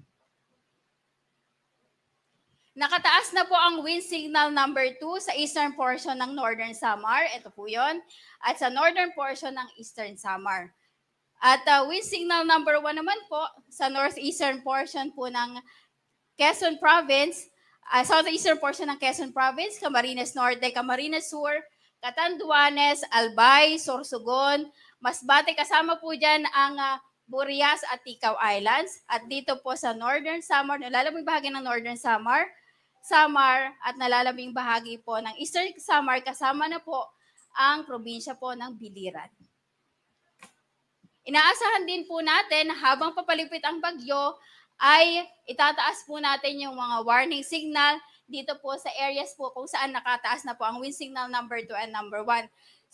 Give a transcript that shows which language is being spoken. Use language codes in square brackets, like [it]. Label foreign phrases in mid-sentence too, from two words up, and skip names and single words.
[tl] Nakataas na po ang [en] wind signal number 2 [tl] sa [en] eastern portion [tl] ng Northern Samar. Ito po yon. At sa [en] northern portion [tl] ng Eastern Samar. At [en] wind signal number 1 [tl] naman po sa [en] northeastern portion [tl] po ng Quezon Province, [en] southeastern portion [tl] ng Quezon Province, Camarines Norte, Camarines Sur, Catanduanes, Albay, Sorsogon, Masbate, kasama po dyan ang Burias at Ticao Islands. At dito po sa Northern Samar, nalalabing bahagi ng Northern Samar, at nalalabing bahagi po ng Eastern Samar, kasama na po ang probinsya po ng Biliran. Inaasahan din po natin na habang papalipit ang bagyo, ay itataas po natin yung mga [en] warning signal [tl] dito po sa areas po kung saan nakataas na po ang [en] wind signal number 2 and number 1.